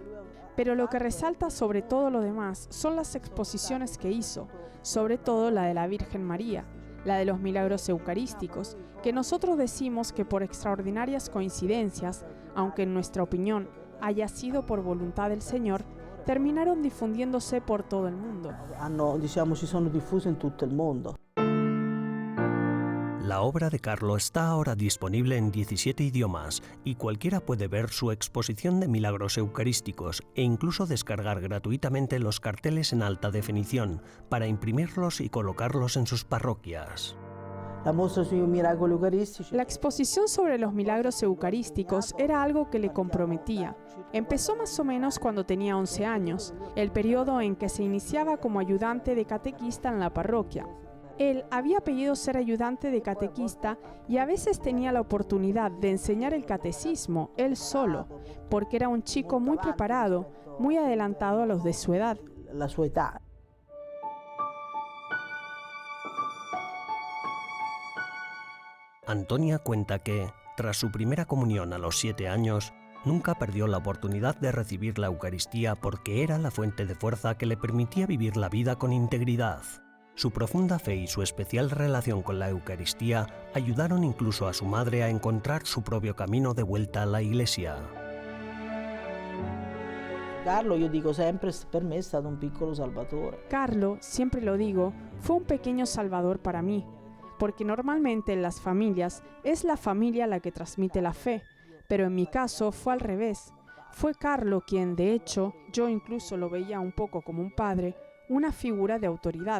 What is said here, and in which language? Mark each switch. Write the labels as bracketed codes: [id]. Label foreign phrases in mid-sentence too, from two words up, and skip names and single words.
[es] Pero lo que resalta sobre todo lo demás son las exposiciones que hizo, sobre todo la de la Virgen María, la de los milagros eucarísticos, que nosotros decimos que por extraordinarias coincidencias, aunque en nuestra opinión haya sido por voluntad del Señor, terminaron difundiéndose por todo el mundo. [it] Si sono diffuse in tutto il mondo. [es] La obra de Carlo está ahora disponible en 17 idiomas y cualquiera puede ver su exposición de milagros eucarísticos e incluso descargar gratuitamente los carteles en alta definición para imprimirlos y colocarlos en sus parroquias. [it] La mostra sui miracoli eucaristici. [es] La exposición sobre los milagros eucarísticos era algo que le comprometía. Empezó más o menos cuando tenía 11 años, el periodo en que se iniciaba como ayudante de catequista en la parroquia. Él había pedido ser ayudante de catequista y a veces tenía la oportunidad de enseñar el catecismo él solo, porque era un chico muy preparado, muy adelantado a los de su edad. [it] La sua età. [es] Antonia cuenta que, tras su primera comunión a los 7 años, nunca perdió la oportunidad de recibir la Eucaristía porque era la fuente de fuerza que le permitía vivir la vida con integridad. Su profunda fe y su especial relación con la Eucaristía ayudaron incluso a su madre a encontrar su propio camino de vuelta a la Iglesia. [it] Carlo, io dico sempre, per me è stato un piccolo salvatore. [es] Carlo, siempre lo digo, fue un pequeño salvador para mí, porque normalmente en las familias es la familia la que transmite la fe, pero en mi caso fue al revés. Fue Carlo quien, de hecho, yo incluso lo veía un poco como un padre, una figura de autoridad.